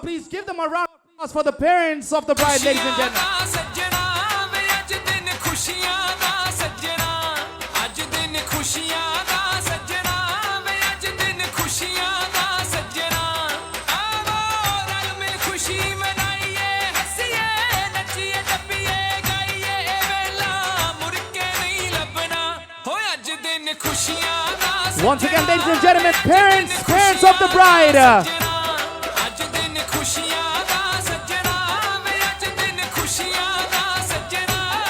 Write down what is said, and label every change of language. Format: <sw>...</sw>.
<en>Please give them a round of applause for the parents of the bride, ladies and gentlemen.</en> <pa>ਸੱਜਣਾ ਵੇ ਅੱਜ ਦਿਨ ਖੁਸ਼ੀਆਂ ਦਾ ਸੱਜਣਾ ਅੱਜ ਦਿਨ ਖੁਸ਼ੀਆਂ ਦਾ ਸੱਜਣਾ ਵੇ ਅੱਜ ਦਿਨ ਖੁਸ਼ੀਆਂ ਦਾ ਸੱਜਣਾ ਆਵੋ ਰਲ ਮਿਲ ਖੁਸ਼ੀ ਮਨਾਈਏ ਹੱਸੀਏ ਨੱਚੀਏ ਟੱਪੀਏ ਗਾਈਏ ਇਹ ਵੇਲਾ ਮੁੜ ਕੇ ਨਹੀਂ ਲੱਭਣਾ ਹੋ ਅੱਜ ਦਿਨ ਖੁਸ਼ੀਆਂ ਦਾ</pa> <en>Once again, ladies and gentlemen, parents of the bride.</en> <pa>ਅੱਜ ਦਿਨ ਖੁਸ਼ੀਆਂ ਦਾ ਸੱਜਣਾ ਵੇ ਅੱਜ ਦਿਨ ਖੁਸ਼ੀਆਂ ਦਾ ਸੱਜਣਾ</pa>